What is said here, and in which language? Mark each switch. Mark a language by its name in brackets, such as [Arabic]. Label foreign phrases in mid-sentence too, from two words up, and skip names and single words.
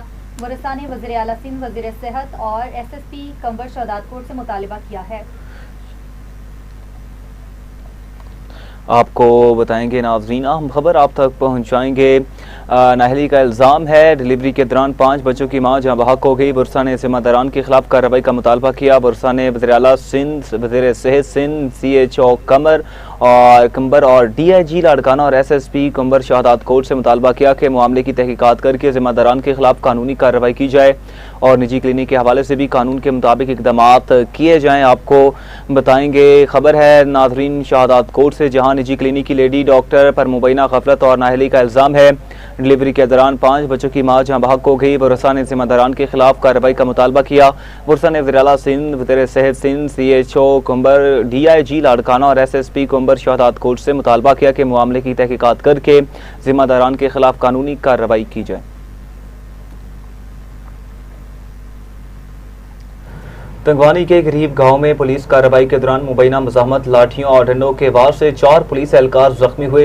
[Urdu] ورثا نے وزیر اعلیٰ سندھ، وزیر صحت اور SSP کمبر شہداد کورٹ سے مطالبہ کیا ہے. آپ کو بتائیں گے ناظرین، اہم خبر آپ تک پہنچائیں گے. نااہلی کا الزام ہے. ڈیلیوری کے دوران 5 بچوں کی ماں جاں بحق ہو گئی۔ برسا نے ذمہ داران کے خلاف کارروائی کا مطالبہ کیا. برسا نے وزیر اعلیٰ سندھ، وزیر صحت سندھ، CHO کمبر اور DIG لاڑکانہ اور SSP کمبر شہداد کورٹ سے مطالبہ کیا کہ معاملے کی تحقیقات کرکے ذمہ داران کے خلاف قانونی کارروائی کی جائے اور نجی کلینک کے حوالے سے بھی قانون کے مطابق اقدام کیے جائیں. آپ کو بتائیں گے خبر ہے ناظرین شہداد کورٹ سے، جہاں نجی کلینک کی [English] lady doctor [Urdu] پر مبینہ غفلت اور نااہلی کا الزام ہے. ڈیلیوری کے دوران 5 بچوں کی ماں جاں بحق ہو گئی۔ برسا نے ذمہ داران کے خلاف کارروائی کا مطالبہ کیا. برسا نے وزیر اعلیٰ سندھ، وزیر صحت سندھ، CHO کمبر، DIG لاڑکانہ اور SSP کمبر شہداد کورٹ سے مطالبہ کیا کہ معاملے کی تحقیقات کرکے ذمہ داران کے خلاف قانونی کارروائی کی جائے. تنگوانی کے غریب گاؤں میں پولیس کارروائی کے دوران مبینہ مزاحمت، لاٹھیوں اور ڈنڈوں کے وار سے 4 پولیس اہلکار زخمی ہوئے.